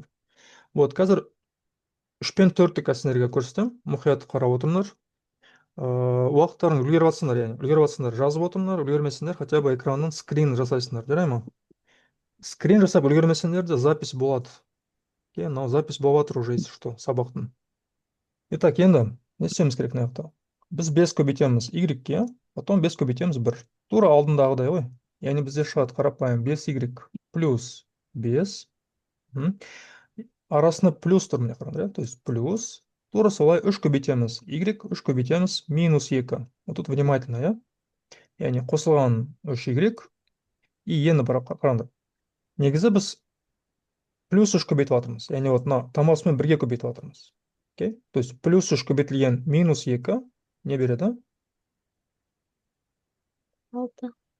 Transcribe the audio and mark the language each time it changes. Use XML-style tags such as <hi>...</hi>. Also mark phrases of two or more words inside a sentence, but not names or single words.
<kk>Вот, қазір 3 пен 4-ті сіздерге көрсетем, мұқият қарап отырыңдар. Уақыттарын үлгеріп жатсыңдар, яғни үлгеріп жатсыңдар, жазып отырыңдар, үлгермесеңдер</kk> <ru>хотя бы</ru> <kk>экранның скрин жасайсыңдар, жарай ма? Скрин жасап үлгермесеңдер де запись болады. Мынау запись болып жатыр</kk> <ru>уже, если что,</ru> <kk>сабақтың. Итак, енді не істеуіміз керек мына жақта? Біз 5 көбейтеміз y-ке, потом 5 көбейтеміз 1. Тура алдындағыдай ғой. Яғни бізде шығады қарапайым 5y плюс 5. Арасында плюс тұр, міне қараңдар,</kk> <ru>то есть</ru> <kk>плюс тура солай 3 көбейтеміз. Y 3 көбейтеміз минус 2.</kk> <ru>Вот тут внимательно, я?</ru> <kk>Яғни қосылған 3y и енді бір қараңдар. Негізі біз плюс 3 көбейтіп жатырмыз. Яғни вот мына таңбасымен бірге көбейтіп жатырмыз. Окей?</kk> <ru>То есть</ru> <kk>плюс 3 көбейтілген минус 2 не береді? 6.</kk>